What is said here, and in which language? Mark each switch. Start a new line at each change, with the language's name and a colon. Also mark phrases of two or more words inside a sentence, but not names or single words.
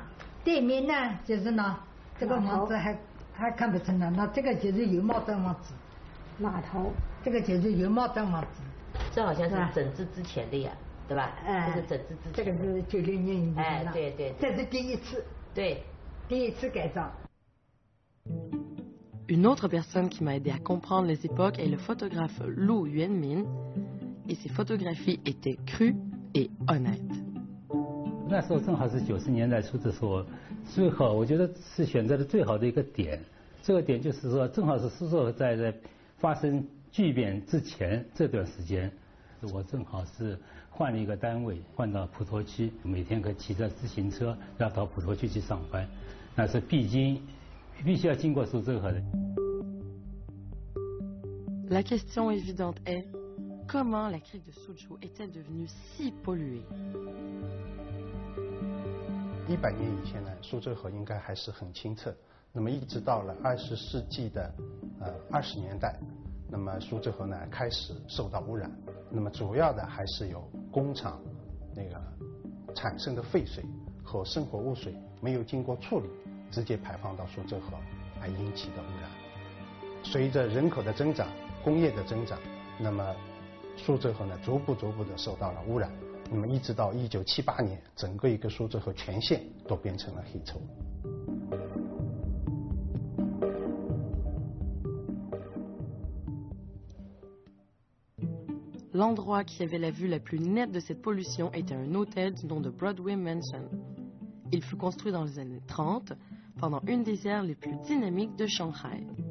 Chinese: 对面呢就是呢，这个房子还看不成了，那这个就是油帽墩房子。码头，这个就是油帽墩房子。这好像是整治之前的呀，对吧？这是整治之前。这个是96年以前的。对对。这是第一次。对。第一次改造。
French: Une autre personne qui m'a aidé à comprendre les époques est le photographe Lu Yuanmin, et ses photographies étaient crues et honnêtes.
Chinese: 那时候正好是90年代初的时候，最好我觉得是选择的最好的一个点。这个点就是说，正好是苏州河在发生巨变之前这段时间，我正好是换了一个单位，换到普陀区，每天可以骑着自行车要到普陀区去上班，那是必须要经过苏州河的。
French: La question évidente est comment la crique de Suzhou est-elle devenue si polluée?
Chinese: 100 年以前呢，苏州河应该还是很清澈。那么一直到了20世纪的20年代，那么苏州河呢开始受到污染。那么主要的还是有工厂那个产生的废水和生活污水没有经过处理，直接排放到苏州河而引起的污染。随着人口的增长、工业的增长，那么苏州河呢逐步的受到了污染。那么一直到1978年，整个一个苏州河全县都变成了黑臭。
French: L'endroit qui avait la vue la plus nette de cette pollution était un hôtel du nom de Broadway Mansion. Il fut construit dans les années 30, pendant une des ères les plus dynamiques de Shanghai.